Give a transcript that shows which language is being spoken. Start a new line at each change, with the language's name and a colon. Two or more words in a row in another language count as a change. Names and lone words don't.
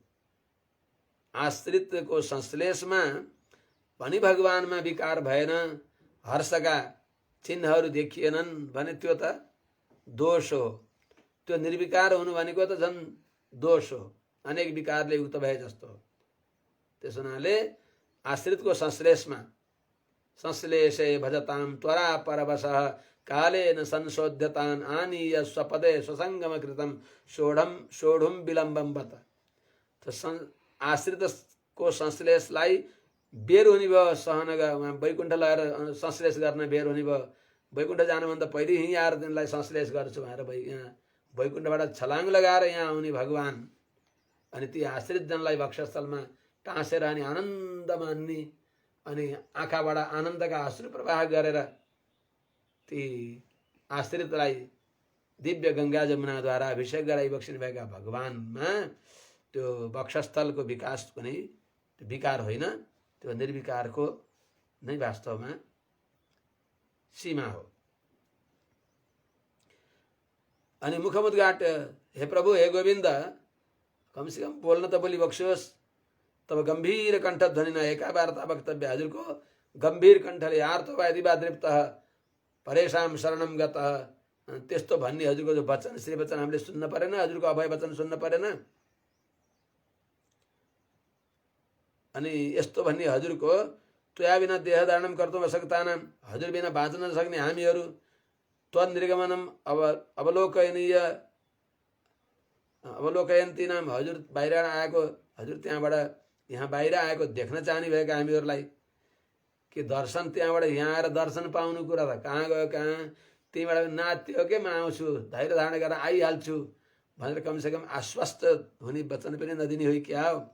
Nepali: आश्रितको संश्लेषमा पनि भगवानमा विकार भएन, हर्षका चिन्हहरू देखिएनन् भने त्यो त दोष हो। त्यो निर्विकार हुनु भनेको त झन् दोष हो, अनेक विकारले युक्त भए जस्तो हो। त्यस हुनाले आश्रितको
Sanskrit: संश्लेषे भजताम त्वरा परवशः कालेन संशोध्यतान आनीय स्वपदे स्वसंगम कृतम सोढुम विलम्बम बत।
Nepali: आश्रितको संश्लेषलाई बेर हुने भयो, सहन वैकुण्ठ लगेर संश्लेष गर्न बेर हुने भयो। वैकुण्ठ जानुभन्दा पहिले यहीँ आएर तिनलाई संश्लेष गर्छु भनेर यहाँ वैकुण्ठबाट छलाङ लगाएर यहाँ आउने भगवान अनि ती आश्रित जनलाई वक्षस्थलमा टाँसेर अनि आनन्द मान्ने अनि आँखाबाट आनन्दका अश्रु प्रवाह गरेर ती आश्रितलाई दिव्य गंगा जमुनाद्वारा अभिषेक गराई बक्सिनु भएका भगवानमा त्यो वक्षस्थलको विकास पनि विकार होइन, त्यो निर्विकारको नै वास्तवमा सीमा हो। अनि मुखमुद्घाट हे प्रभु हे गोविन्द कमसेकम बोल्न त बोली बक्सियोस्।
Sanskrit: तब गंभीर कंठ ध्वनि न एका वार्ता वक्तव्य।
Nepali: हजुरको गंभीर कंठले
Sanskrit: आर्तो वादिवा दृप्तः परेशान शरणम गतः
Nepali: त्यस्तो भन्ने हजुरको जो वचन श्री वचन हामीले सुन्न परेन, हजुरको अभय वचन सुन्न परेन। अनि यस्तो भन्ने हजुरको
Sanskrit: त्वया बिना देह धारणम कर्तुम अशक्तानाम
Nepali: हजुर बिना बाँच्न नसक्ने हामीहरू त्वनिर्गमनम
Sanskrit: अवलोकयन्ती नाम
Nepali: हजुर बाहिर आएको हजुर त्यहाँबाट यहाँ बाहिर आएको देख्न चाहने भएका हामीहरूलाई के दर्शन त्यहाँबाट यहाँ आएर दर्शन पाउनु कुरा त कहाँ गयो कहाँ, त्यहीँबाट नात्यो के म आउँछु धैर्य धारण गरेर आइहाल्छु भनेर कमसेकम आश्वस्त हुने वचन पनि नदिने हो क्या हो।